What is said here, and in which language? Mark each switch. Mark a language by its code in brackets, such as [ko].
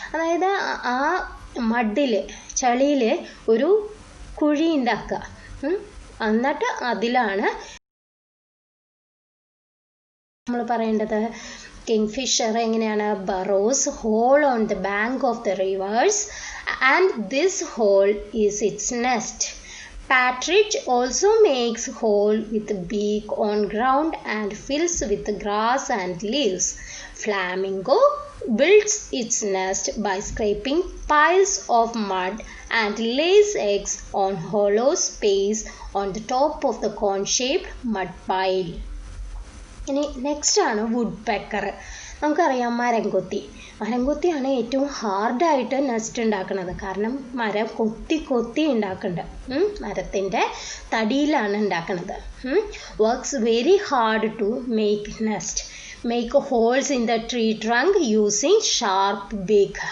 [ml] അതായത് ആ മഡിൽ, ചളിയിൽ ഒരു കുഴി ഉണ്ടാക്കുക, എന്നിട്ട് അതിലാണ് നമ്മൾ പറയേണ്ടത്. കിങ്ഫിഷർ എങ്ങനെയാണ്? [en] Burrows hole on the bank of the rivers and this hole is its nest. Partridge also makes hole with beak on ground and fills with grass and leaves. Flamingo builds its nest by scraping piles of mud and lays eggs on hollow space on the top of the cone-shaped mud pile. [ml] ഇനി next ആണ് would pecker. നമുക്കറിയാം മരംകൊത്തിയാണ് ഏറ്റവും ഹാർഡായിട്ട് nest ഉണ്ടാക്കുന്നത്. കാരണം മരം കൊത്തി ഉണ്ടാക്കുന്നുണ്ട്, മരത്തിൻ്റെ തടിയിലാണ് ഉണ്ടാക്കുന്നത്. [en] Works very hard to make nest, make holes in the tree trunk using sharp beak.